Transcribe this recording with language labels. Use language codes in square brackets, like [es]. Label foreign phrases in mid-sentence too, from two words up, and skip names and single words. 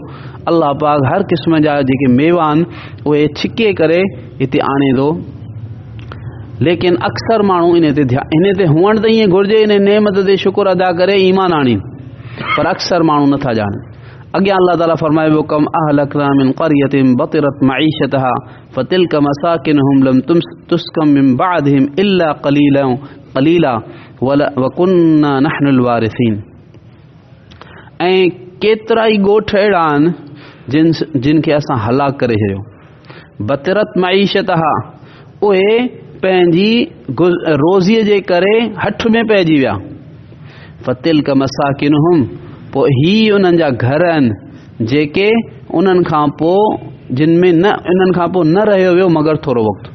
[sd] अल्लाह पाक हर क़िस्म जा जेके मेवा आहिनि उहे छिके करे हिते आणे थो। लेकिन अक्सर माण्हू इन ते हुअणु त ईअं घुरिजे, इन नेमत ते शुक्र अदा करे ईमान आणीनि, पर अक्सर माण्हू नथा ॼाणनि। अॻियां अल्लाह ताला फरमाए पियो, [ar] كم أهلكنا من قرية بطرت معيشتها فتلك مساكنهم لم تسكن من بعدهم إلا قليلا وكنا نحن الوارثين. [sd] ऐं केतिरा ई ॻोठ अहिड़ा आहिनि जिन खे असां हलाक करे छॾियो। [ar] بطرت معيشتها, [sd] उहे पंहिंजी रोज़ीअ जे करे हठ में पइजी विया। [ar] فتلك مساكنهم, [sd] पोइ ही उन्हनि जा घर आहिनि जेके उन्हनि खां पोइ जिन में इन्हनि खां पोइ न रहियो वियो मगर थोरो वक़्तु।